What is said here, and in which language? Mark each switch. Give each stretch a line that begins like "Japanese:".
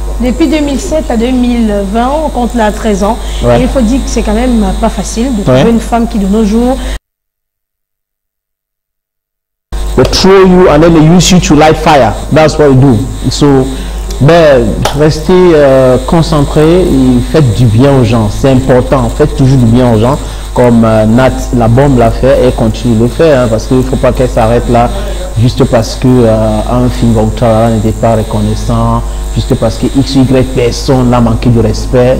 French: Depuis 2007 à 2020, on compte là 13 ans. Et il faut dire que c'est quand même pas facile de trouver une femme qui de nos jours...
English: They throw you and then they use you to light fire. That's what they do.
French: So, restez concentrés et faites du bien aux gens. C'est important. Faites toujours du bien aux gens, comme Nat Labom l'a fait et continue de le faire, hein, parce qu'il ne faut pas qu'elle s'arrête là juste parce que un film n'était pas reconnaissant, juste parce que X, Y personne l'a manqué de respect.